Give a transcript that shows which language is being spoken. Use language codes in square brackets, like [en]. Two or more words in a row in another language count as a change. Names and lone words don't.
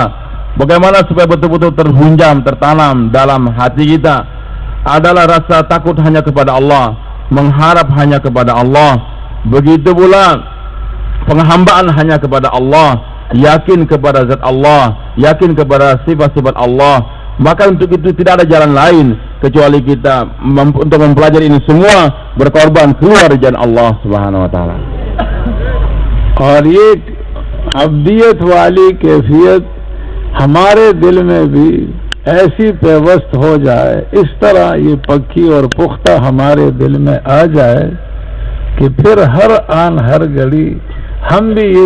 [id] Bagaimana supaya betul-betul terhunjam, tertanam dalam hati kita adalah rasa takut hanya kepada Allah, mengharap hanya kepada Allah, begitu pula penghambaan hanya kepada Allah, yakin kepada zat Allah, yakin kepada sifat-sifat Allah. Maka untuk itu tidak ada jalan lain kecuali kita untuk mempelajari ini semua berkorban keluar dari jalan Allah [ar] سبحانه وتعالى. [ur] اور یہ عبدیت والی کیفیت ہمارے دل میں بھی ایسی پیوست ہو جائے، اس طرح یہ پکی اور پختہ ہمارے دل میں آ جائے کہ پھر ہر آن ہر گھڑی ہم بھی یہ